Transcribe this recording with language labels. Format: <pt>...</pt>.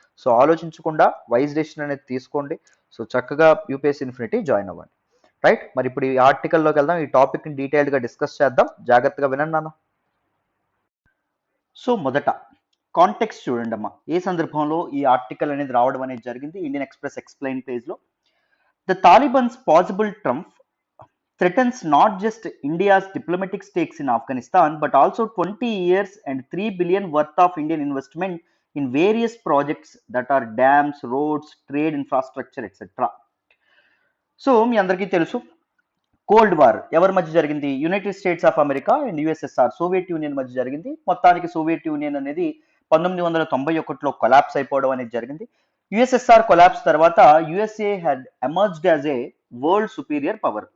<te>So ఆలోచించకుండా wise decision అనేది తీసుకోండి. సో చక్కగా యూపీఎస్సీ ఇన్ఫినిటీ జాయిన్ అవ్వండి. రైట్, మరి ఇప్పుడు ఈ ఆర్టికల్లోకి వెళ్దాం. ఈ టాపిక్ని డీటెయిల్డ్గా డిస్కస్ చేద్దాం, జాగ్రత్తగా వినండి నాన్న. సో మొదట కాంటెక్స్ట్ చూడండి అమ్మా, ఏ సందర్భంలో ఈ ఆర్టికల్ అనేది రావడం అనేది జరిగింది.</te> <en>Indian Express explain పేజ్లో, the Taliban's possible triumph threatens not just India's diplomatic stakes in Afghanistan, but also 20 years and 3 billion worth of Indian investment in various projects that are dams, roads, trade infrastructure, etc.</en> <te>So మీ అందరికీ తెలుసు, cold war ఎవరి మధ్య జరిగింది? United states of America and USSR, Soviet union మధ్య జరిగింది. మొత్తానికి Soviet union అనేది 1991లో collapse అయిపోవడం అనేది జరిగింది.</te> <en>USSR collapse తర్వాత USA had emerged as a world superior power.</en>